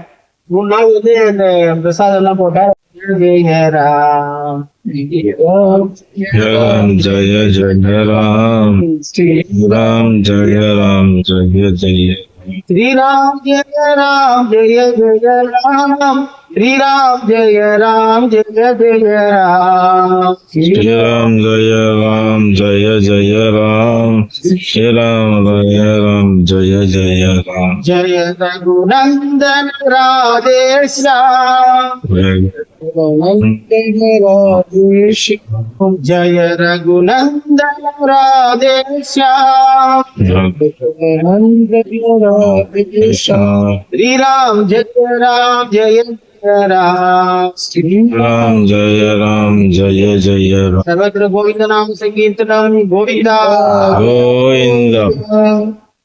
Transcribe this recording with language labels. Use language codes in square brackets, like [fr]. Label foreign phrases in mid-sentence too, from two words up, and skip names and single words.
[ta] 3 நாள் வந்து அந்த பிரசாதம் எல்லாம் போட்டேன். [sa] जय राम जय जय राम श्रीराम जय राम जय जय श्रीराम जय राम जय जय राम श्री राम जय जय राम श्री राम जय जय राम श्री राम जय राम जय रघुनंदन राधे श्याम जय रघुनंदन राधे श्याम श्री राम जय राम श्री राम जय जय राम सर्वत्र गोविंद नाम संकीर्तनम गोविंदा गोविंद